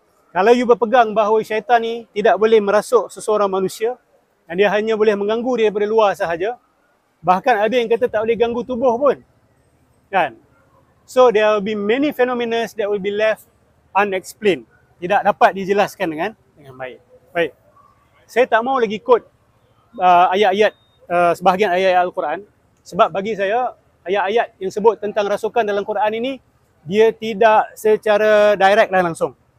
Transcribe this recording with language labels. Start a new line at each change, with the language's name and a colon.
Malay: Kalau you berpegang bahawa syaitan ni tidak boleh merasuk seseorang manusia dan dia hanya boleh mengganggu dia daripada luar sahaja, bahkan ada yang kata tak boleh ganggu tubuh pun. Kan?
English: So there will be many phenomena that will be left unexplained.
Malay: Tidak dapat dijelaskan dengan baik. Baik. Saya tak mau lagi quote ayat-ayat sebahagian ayat-ayat Al-Quran. Sebab bagi saya, ayat-ayat yang sebut tentang rasukan dalam Quran ini, dia tidak secara direct lah langsung.